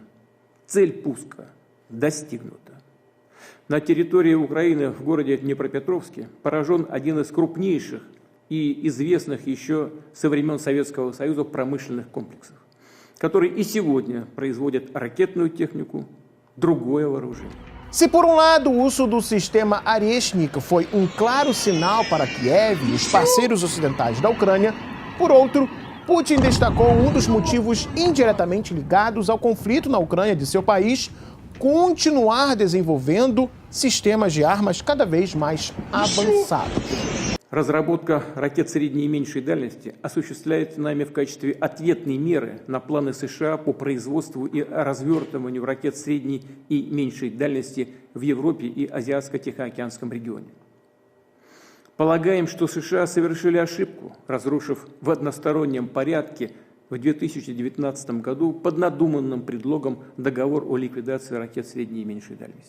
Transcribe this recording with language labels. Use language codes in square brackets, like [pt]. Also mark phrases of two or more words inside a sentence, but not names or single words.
[ru] Цель пуска достигнута. На территории Украины в городе Днепропетровске поражен один из крупнейших и известных еще со времен Советского Союза pромышленных комплексов, который и сегодня производит ракетную технику, другое вооружение. [pt] Se por um lado o uso do sistema Oрешник foi um claro sinal para Kiev e os parceiros ocidentais da Ucrânia, por outro, Putin destacou um dos motivos indiretamente ligados ao conflito na Ucrânia de seu país, continuar desenvolvendo sistemas de armas cada vez mais avançados. [ru] Разработка ракет средней и меньшей дальности осуществляется нами в качестве ответной меры на планы США по производству и развертыванию ракет средней и меньшей дальности в Европе и Азиатско-Тихоокеанском регионе. Полагаем, что США совершили ошибку, разрушив в одностороннем порядке в 2019 году под надуманным предлогом договор о ликвидации ракет средней и меньшей дальности.